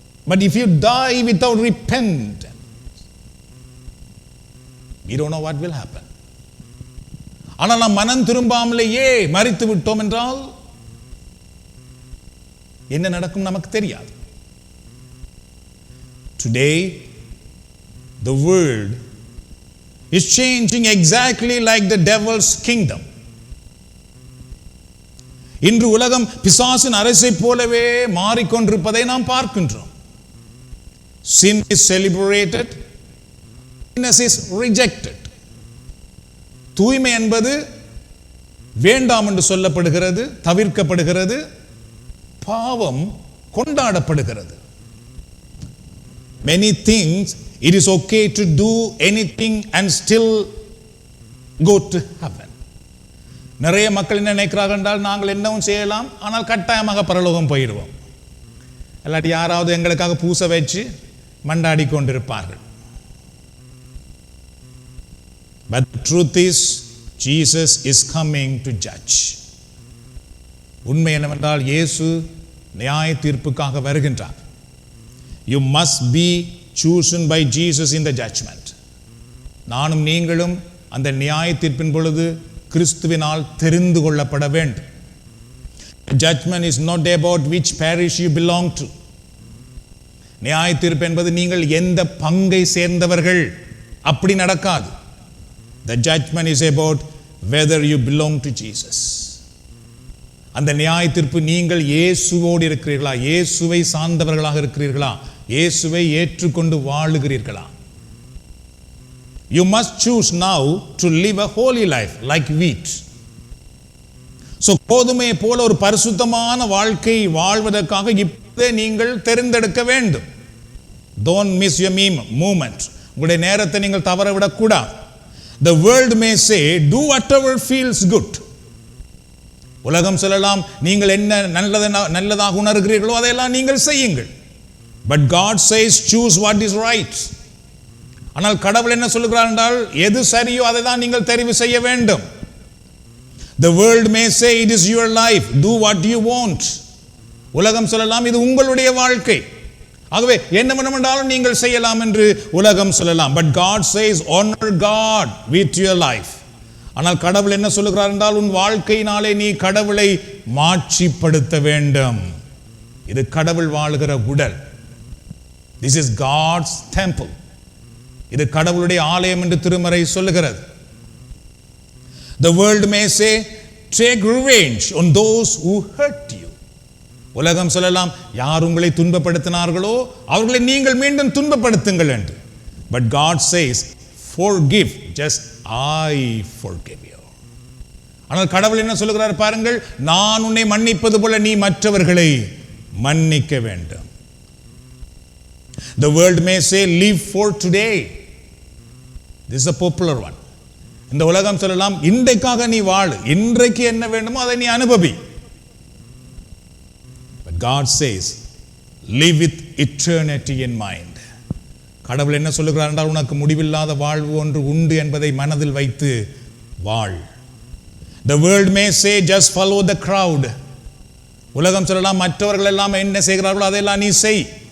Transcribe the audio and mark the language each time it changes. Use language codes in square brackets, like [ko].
[en] But if you die without repentance, we don't know what will happen. [ta] ஆனால் நாம் மனம் திரும்பாமலேயே மரித்து விட்டோம் என்றால் என்ன நடக்கும் நமக்கு தெரியாது. [en] Today, the world is changing exactly like the devil's kingdom. [ta] இன்று உலகம் பிசாசின் அரசை போலவே மாறிக்கொண்டிருப்பதை நாம் பார்க்கின்றோம். [en] Sin is celebrated, goodness is rejected. [ta] தூய்மை என்பது வேண்டாம் என்று சொல்லப்படுகிறது, தவிர்க்கப்படுகிறது. பாவம் கொண்டாடப்படுகிறது. [en] Many things, it is okay to do anything and still go to heaven. [ta] நிறைய மக்கள் என்ன நினைக்கிறார்கள் என்றால், நாங்கள் என்னவும் செய்யலாம், ஆனால் கட்டாயமாக பரலோகம் போயிடுவோம். இல்லாட்டி யாராவது எங்களுக்காக பூசை வச்சு மண்டாடி கொண்டிருப்பார்கள். [en] But the truth is, Jesus is coming to judge. [ta] உண்மை என்னவென்றால், இயேசு நியாய தீர்ப்புக்காக வருகின்றார். [en] You must be chosen by Jesus in the judgment. [ta] நானும் நீங்களும் அந்த நியாய தீர்ப்பின் பொழுது கிறிஸ்துவினால் தெரிந்து கொள்ளப்பட வேண்டும். [en] Judgment is not about which parish you belong to. [ta] நியாய தீர்ப்பு என்பது நீங்கள் எந்த பங்கை சேர்ந்தவர்கள், அப்படி நடக்காது. [en] The judgment is about whether you belong to Jesus. [ta] அந்த நியாய தீர்ப்பு நீங்கள் இயேசுவோடு இருக்கிறீர்களா, இயேசுவை சார்ந்தவர்களாக இருக்கிறீர்களா, இயேசுவை ஏற்றுக்கொண்டு வாழுகிறீர்களா. [en] You must choose now to live a holy life like wheat. [ta] So கோதுமையை போல ஒரு பரிசுத்தமான வாழ்க்கை வாழ்வதற்காக இப்போதே நீங்கள் தெரிந்தெடுக்க வேண்டும். [en] Don't miss your moment. [ta] உங்களுடைய நேரத்தை நீங்கள் தவற விடக்கூடாது. [en] The world may say, do whatever feels good. [ta] உலகம் சொல்லலாம், நீங்கள் என்ன நல்லதாக உணர்கிறீர்களோ அதையெல்லாம் நீங்கள் செய்யுங்கள். [en] But God says, choose what is right. [ta] ஆனால் கடவுள் என்ன சொல்லுகிறார் என்றால், எது சரியோ அதை தான் நீங்கள் தெரிவு செய்ய வேண்டும். [en] The world may say, it is your life, do what you want. [ta] உலகம் சொல்லலாம், இது உங்களுடைய வாழ்க்கை, ஆகவே என்ன வேண்டுமென்றாலும் நீங்கள் செய்யலாம் என்று உலகம் சொல்லலாம். [en] But God says, honor God with your life. [ta] ஆனால் கடவுள் என்ன சொல்லுகிறார் என்றால், உன் வாழ்க்கையினாலே நீ கடவுளை மாட்சிப்படுத்த வேண்டும். இது கடவுள் வாழுகிற உடல். [en] This is God's temple. [ta] இது கடவுளுடைய ஆலயம் என்று திருமறை சொல்லுகிறது. [en] The world may say, take revenge on those who hurt you. [ta] உலகம் சொல்லலாம், யார் உங்களை துன்பப்படுத்தினார்களோ அவர்களை நீங்கள் மீண்டும் துன்பப்படுத்துங்கள் என்று. [en] But God says, forgive just I forgive you. [ta] ஆனால் கடவுள் என்ன சொல்லுகிறார் பாருங்கள், நான் உன்னை மன்னிப்பது போல நீ மற்றவர்களை மன்னிக்க வேண்டும். [en] The world may say, live for today. This is a popular one. [ta] இந்த உலகம் சொல்லலாம், இன்றைக்காக நீ வாழு, இன்றைக்கு என்ன வேண்டுமோ அதை நீ அனுபவி. [en] But God says, live with eternity in mind. [ta] கடவுள் என்ன சொல்லுகிறார் என்றால், உனக்கு முடிவில்லாத வாழ்வு ஒன்று உண்டு என்பதை மனதில் வைத்து வாழ். [en] The world may say, just follow the crowd. [ta] உலகம் சொல்லலாம், மற்றவர்கள் எல்லாம் என்ன செய்கிறார்களோ அதையெல்லாம் நீ செய்.